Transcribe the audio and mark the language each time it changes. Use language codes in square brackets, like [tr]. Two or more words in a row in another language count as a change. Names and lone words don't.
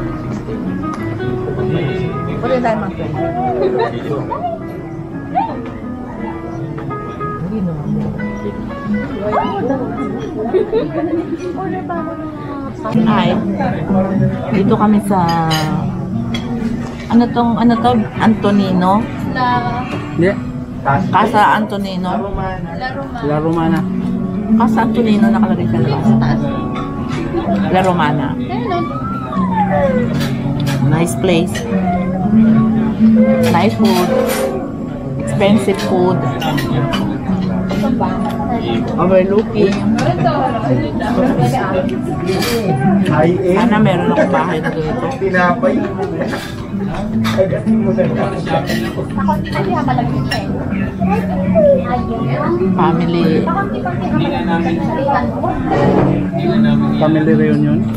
[tl] Pwede tayo mag-friend. Hindi naman. Ay, dito kami sa ano to? Antonino? [en] Yeah. [tl] Casa Antonino? [it] La Romana. [tl] Casa Antonino nakalagay sa labas. Sa taas. [it] La Romana. [en] Nice place. Nice food. Expensive food. Overlooking. [tl] Sana meron akong bahay na dito. [en] Family. Family reunion.